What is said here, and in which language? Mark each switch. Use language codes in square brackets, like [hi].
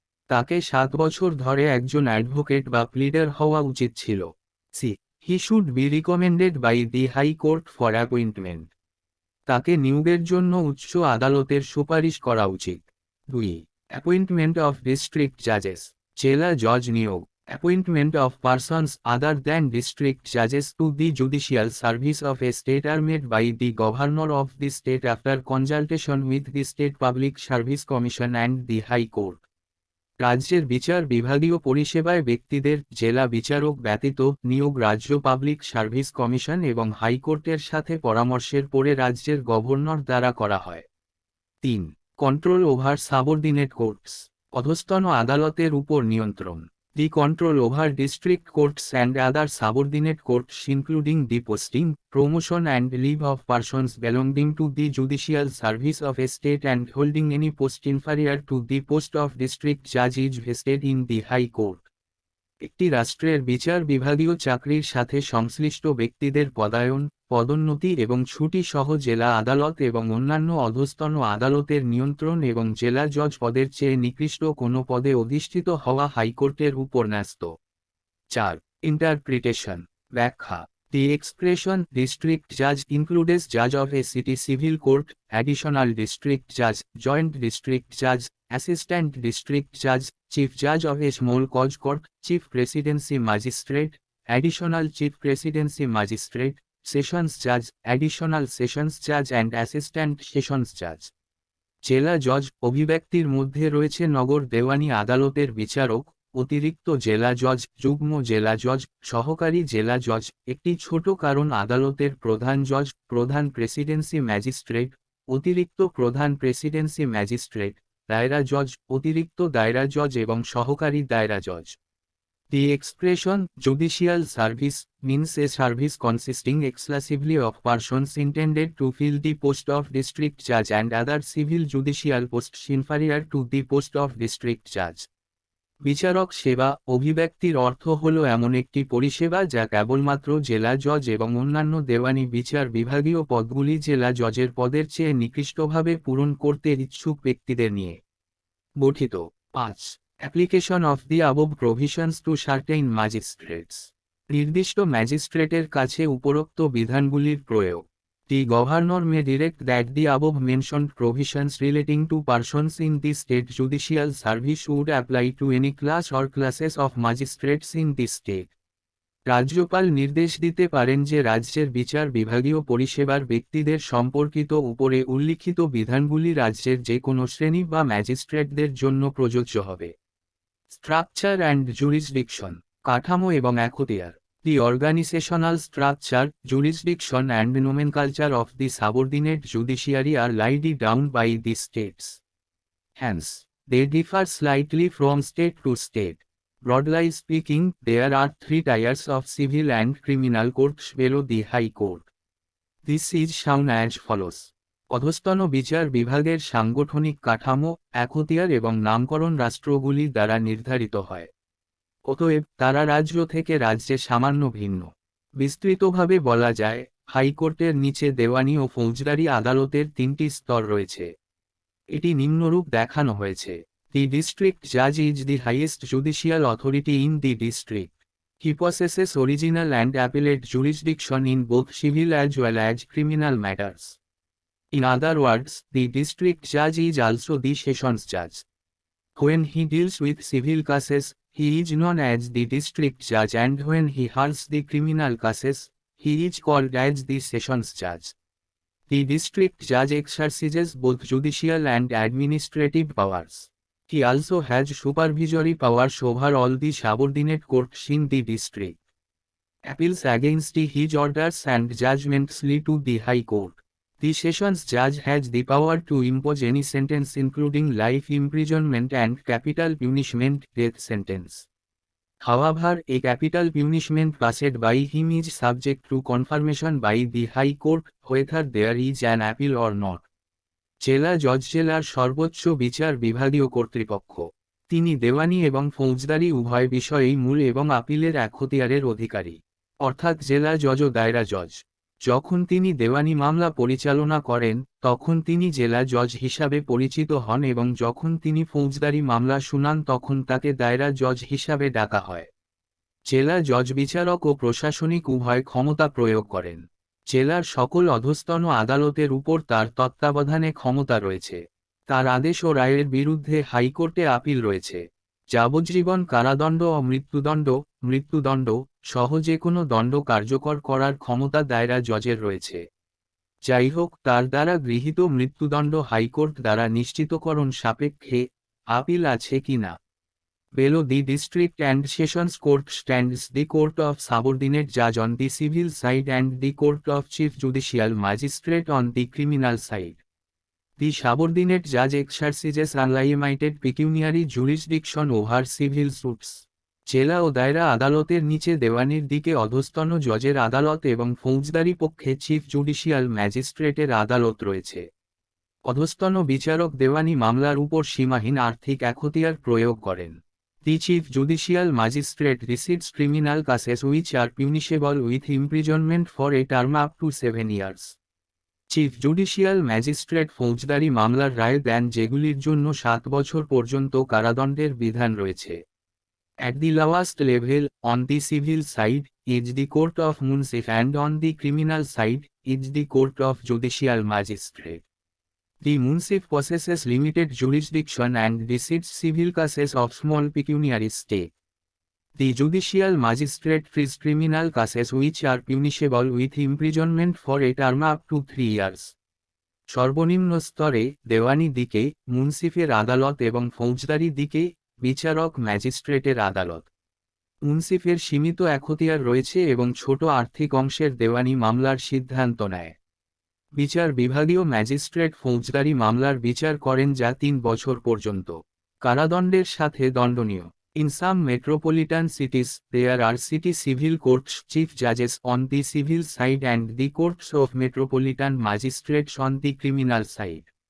[bn] তাকে 7 বছর ধরে একজন অ্যাডভোকেট বা প্লিডার হওয়া উচিত ছিল। [en] See, he should be recommended by the high court for appointment. [bn] তাকে নিয়োগের জন্য উচ্চ আদালতের সুপারিশ করা উচিত। 2. [en] appointment of district জাজেস, [bn] জেলা জজ নিয়োগ। [en] Appointment of persons other than district judges to the judicial service of a state are made by the governor of the state after consultation with the State Public Service Commission and the High Court. [bn] রাজ্যের বিচার বিভাগীয় পরিষেবায় ব্যক্তিদের জেলা বিচারক ব্যতীত নিয়োগ রাজ্য পাবলিক সার্ভিস কমিশন এবং হাইকোর্টের সাথে পরামর্শের পরে রাজ্যের গভর্নর দ্বারা করা হয়। 3. [en] control over subordinate courts, [bn] অধস্তন আদালতের উপর নিয়ন্ত্রণ। [en] The control over district courts and other subordinate courts including the posting, promotion and leave of persons belonging to the judicial service of a state and holding any post inferior to the post of district judge is vested in the High Court. [bn] একটি রাষ্ট্রের বিচার বিভাগীয় চাকরির সাথে সংশ্লিষ্ট ব্যক্তিদের পদায়ন, পদোন্নতি এবং ছুটি সহ জেলা আদালত এবং অন্যান্য অধস্তন আদালতের নিয়ন্ত্রণ এবং জেলা জজ পদের চেয়ে নিকৃষ্ট কোনো পদে অধিষ্ঠিত হওয়া হাইকোর্টের উপর ন্যস্ত। 4. ইন্টারপ্রিটেশন, ব্যাখ্যা। [en] The expression district judge includes judge of a city civil court, additional district judge, joint district judge, assistant district judge, chief judge of a small cause court, chief presidency magistrate, additional chief presidency magistrate, sessions judge, additional sessions judge and assistant sessions judge. [bn] জেলা জজ অভিব্যক্তির মধ্যে রয়েছে নগর দেওয়ানি আদালতের বিচারক, অতিরিক্ত জেলা জজ, যুগ্ম জেলা জজ, সহকারী জেলা জজ, একটি ছোট কারণ আদালতের প্রধান জজ, প্রধান প্রেসিডেন্সি ম্যাজিস্ট্রেট, অতিরিক্ত প্রধান প্রেসিডেন্সি ম্যাজিস্ট্রেট, দায়রা জজ, অতিরিক্ত দায়রা জজ এবং সহকারী দায়রা জজ। [en] The expression judicial service means a service consisting exclusively of persons intended to fill the post of district judge and other civil judicial posts inferior to the post of district judge. [bn] বিচারক সেবা অভিব্যক্তির অর্থ হল এমন একটি পরিষেবা যা কেবলমাত্র জেলা জজ এবং অন্যান্য দেওয়ানি বিচার বিভাগীয় পদগুলি জেলা জজের পদের চেয়ে নিকৃষ্টভাবে পূরণ করতে ইচ্ছুক ব্যক্তিদের নিয়ে গঠিত। 5. [en] application of the above provisions to certain magistrates, [bn] নির্দিষ্ট ম্যাজিস্ট্রেটের কাছে উপরোক্ত বিধানগুলির প্রয়োগ। [en] The governor may direct that the above-mentioned provisions relating to persons in the state judicial service would apply to any class or classes of magistrates in the state. [bn] রাজ্যপাল নির্দেশ দিতে পারেন যে রাজ্যের বিচার বিভাগীয় পরিষেবার ব্যক্তিদের সম্পর্কিত উপরে উল্লিখিত বিধানগুলি রাজ্যের যে কোনো শ্রেণী বা ম্যাজিস্ট্রেটদের জন্য প্রযোজ্য হবে। [en] structure and jurisdiction, [bn] কাঠামো এবং এখতিয়ার। [en] The organizational structure, jurisdiction and nomenclature of the subordinate judiciary are laid down by the states. Hence, they differ slightly from state to state. Broadly speaking, there are three tiers of civil and criminal courts below the High Court. This is shown as follows. [bn] অধস্তন বিচার বিভাগের সাংগঠনিক কাঠামো, এখতিয়ার এবং নামকরণ রাষ্ট্রগুলি দ্বারা নির্ধারিত হয়। অতএব তারা রাজ্য থেকে রাজ্যে সামান্য ভিন্ন। বিস্তৃতভাবে বলা যায়, হাইকোর্টের নিচে দেওয়ানি ও ফৌজদারি আদালতের তিনটি স্তর রয়েছে। এটি নিম্নরূপ দেখানো হয়েছে। [en] The district judge is the highest judicial authority in the district. He possesses original and appellate jurisdiction in both civil as well as criminal matters. In other words, the district judge is also the sessions judge. When he deals with civil cases, he is known as the district judge, and when he hears the criminal cases, he is called as the sessions judge. The district judge exercises both judicial and administrative powers. He also has supervisory powers over all the subordinate courts in the district. Appeals against his orders and judgments lead to the High Court. The sessions judge has the power to impose any sentence including life imprisonment and capital punishment, death sentence. However, a capital punishment passed by him is subject to confirmation by the High Court, whether there is an appeal or not. [bn] জেলা জজ জেলার সর্বোচ্চ বিচার বিভাগীয় কর্তৃপক্ষ। তিনি দেওয়ানি এবং ফৌজদারি উভয় বিষয়েই মূল এবং আপিলের এখতিয়ারের অধিকারী, অর্থাৎ জেলা জজ ও দায়রা জজ। যখন তিনি দেওয়ানি মামলা পরিচালনা করেন, তখন তিনি জেলা জজ হিসাবে পরিচিত হন এবং যখন তিনি ফৌজদারি মামলা শুনান তখন তাকে দায়রা জজ হিসাবে ডাকা হয়। জেলা জজ বিচারক ও প্রশাসনিক উভয় ক্ষমতা প্রয়োগ করেন। জেলার সকল অধস্তন আদালতের উপর তার তত্ত্বাবধানে ক্ষমতা রয়েছে। তার আদেশ ও রায়ের বিরুদ্ধে হাইকোর্টে আপিল রয়েছে। যাবজ্জীবন কারাদণ্ড ও মৃত্যুদণ্ড সহ যে কোনো দণ্ড কার্যকর করার ক্ষমতা দায়রা জজের রয়েছে। যাই হোক, তার দ্বারা গৃহীত মৃত্যুদণ্ড হাইকোর্ট দ্বারা নিশ্চিতকরণ সাপেক্ষে আপিল আছে কিনা। [en] Below the district and sessions court stands the court of subordinate judge on the civil side and the court of chief judicial magistrate on the criminal side. The subordinate judge exercises unlimited pecuniary jurisdiction over civil suits. [bn] জেলা ও দায়রা আদালতের নিচে দেওয়ানির দিকে অধস্তন জজের আদালত এবং ফৌজদারি পক্ষে chief judicial ম্যাজিস্ট্রেটের আদালত রয়েছে। অধস্তন বিচারক দেওয়ানি মামলার উপর সীমাহীন আর্থিক এখতিয়ার প্রয়োগ করেন। [en] The chief judicial magistrate receives criminal cases which are punishable with imprisonment for a term up to 7 years. [bn] Chief judicial magistrate ফৌজদারি মামলার রায় দেন যেগুলির জন্য 7 বছর পর্যন্ত কারাদণ্ডের বিধান রয়েছে। [en] At the lowest level, on the civil side, is the court of munsif and on the criminal side, is the court of judicial magistrate. The munsif possesses limited jurisdiction and decides civil cases of small pecuniary stake. The judicial magistrate treats criminal cases which are punishable with imprisonment for a term up to 3 years. [bn] সর্বনিম্ন স্তরে দেওয়ানি দিকে মুন্সিফের আদালত এবং ফৌজদারি দিকে বিচারক ম্যাজিস্ট্রেটের আদালত। মুন্সিফের সীমিত এখতিয়ার রয়েছে এবং ছোট আর্থিক অংশের দেওয়ানি মামলার সিদ্ধান্ত নেয়। বিচার বিভাগীয় ম্যাজিস্ট্রেট ফৌজদারি মামলার বিচার করেন যা 3 বছর পর্যন্ত কারাদণ্ডের সাথে দণ্ডনীয়। [en] In some metropolitan cities, there are city civil courts chief judges on the civil side and the courts of metropolitan magistrates on the criminal side.